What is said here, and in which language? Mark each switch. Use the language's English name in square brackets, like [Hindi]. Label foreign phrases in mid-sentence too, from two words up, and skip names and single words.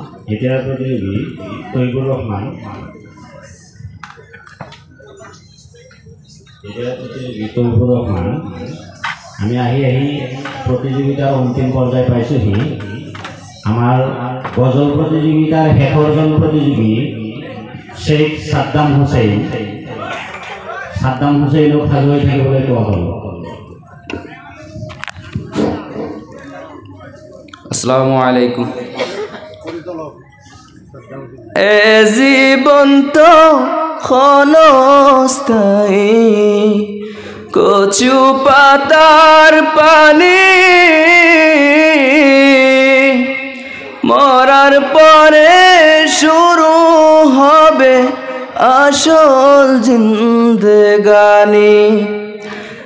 [Assamese] ইতিহাস প্রতিযোগী তৈবুর রহমান। ইতিহাস প্রতিযোগী তৈবুর রহমান। আমি আহি প্রতিযোগিতার অন্তিম পর্যায়ে পাইছোহি। আমার গজল প্রতিযোগিতার শেষৰজন প্ৰতিযোগী শেখ সাদ্দাম হুসেইন। সাদ্দাম হুসেইনক সাজু হৈ থাকিবলৈ কোৱা হ'ল। [Arabic] السلام عليكم. [Bangla] এ জীবন তো ক্ষণস্থায়ী, কচু পাতার পানি, মরার পরে শুরু হবে আসল জিন্দেগানি।